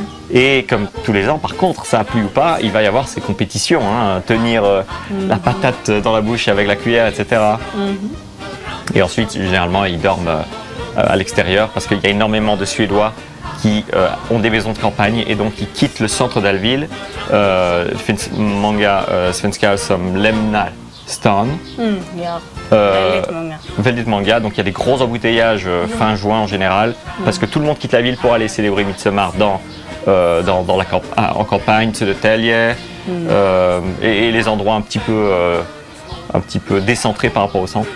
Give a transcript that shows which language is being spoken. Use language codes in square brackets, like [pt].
[fr] Et comme tous les ans, par contre, ça a plu ou pas, il va y avoir ces compétitions, hein, tenir la patate dans la bouche avec la cuillère, etc. Et ensuite, généralement, ils dorment à l'extérieur parce qu'il y a énormément de Suédois qui ont des maisons de campagne et donc ils quittent le centre d'Alville. [sv] Finns många svenskar som lämnar stan. Ja. Euh, Väldigt många. Väldigt många, [fr] donc il y a des gros embouteillages fin juin en général, parce que tout le monde quitte la ville pour aller célébrer Midsommar en campagne, Södertälje, et les endroits un petit peu décentrés par rapport au centre.